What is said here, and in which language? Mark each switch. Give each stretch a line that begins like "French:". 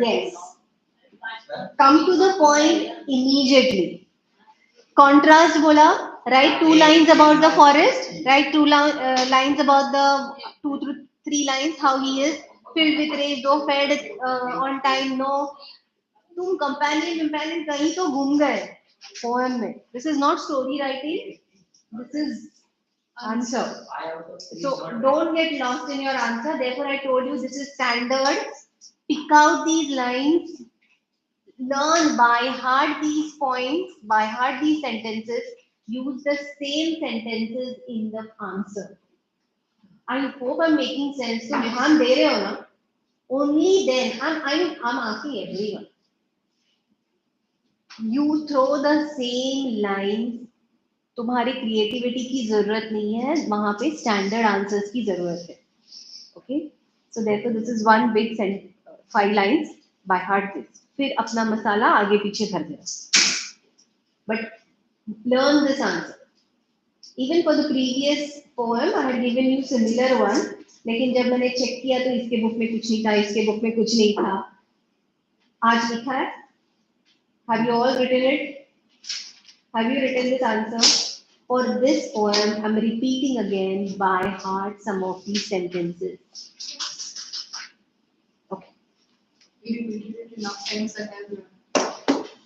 English: Yes. too long. Come to the point immediately. Contrast bola. Write 2 lines about the forest. Write 2 lines about the 2 to 3 lines how he is filled with rage, though fed on time.
Hindi: No, तुम companion कहीं तो घूम गए poem में.
English: This is not story writing. This is answer. So don't get lost in your answer. Therefore, I told you this is standard. Pick out these lines. Learn by heart these points, by heart these sentences. Use the same sentences in the answer. I hope I'm making sense.
Hindi: So, ध्यान दे रहे हो ना?
English: Only then, I'm asking everyone. You throw the same lines.
Hindi: तुम्हारी creativity की जरूरत नहीं है. वहाँ पे standard answers की जरूरत है.
English: Okay? So therefore, this is one big 5 lines by heart this.
Hindi: फिर अपना मसाला आगे पीछे भर देना.
English: But learn this answer. Even for the previous poem, I had given you similar one.
Hindi: लेकिन जब मैंने check किया तो इसके book में कुछ नहीं था, इसके book में कुछ नहीं था. आज लिखा है.
English: Have you all written it? Have you written this answer? For this poem, I'm repeating again by heart some of these sentences. Okay. We repeated it enough times that I've learned.